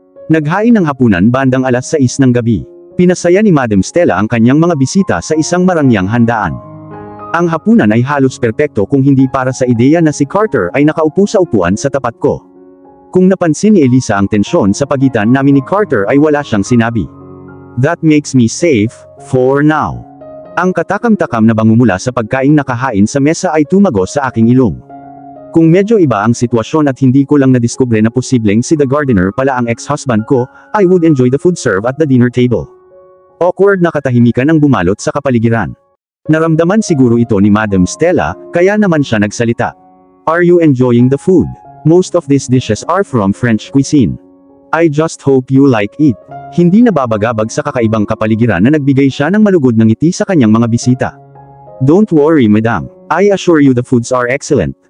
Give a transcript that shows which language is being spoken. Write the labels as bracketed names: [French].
[Filipino] Naghain ng hapunan bandang 6:00 ng gabi. Pinasaya ni Madam Stella ang kanyang mga bisita sa isang marangyang handaan. Ang hapunan ay halos perpekto kung hindi para sa ideya na si Carter ay nakaupo sa upuan sa tapat ko. Kung napansin ni Elisa ang tensyon sa pagitan namin ni Carter ay wala siyang sinabi. [English] That makes me safe, for now. [Filipino] Ang katakam-takam na bango mula sa pagkaing nakahain sa mesa ay tumagos sa aking ilong. Kung medyo iba ang sitwasyon at hindi ko lang nadiskubre na posibleng si [English] the gardener [Filipino] pala ang ex-husband ko, [English] I would enjoy the food served at the dinner table. [Filipino] Awkward na katahimikan ang bumalot sa kapaligiran. Naramdaman siguro ito ni Madam Stella, kaya naman siya nagsalita. [English] Are you enjoying the food? Most of these dishes are from French cuisine. I just hope you like it. [Filipino] Hindi nababagabag sa kakaibang kapaligiran na nagbigay siya ng malugod ng ngiti sa kanyang mga bisita. [English] Don't worry madam, I assure you the foods are excellent.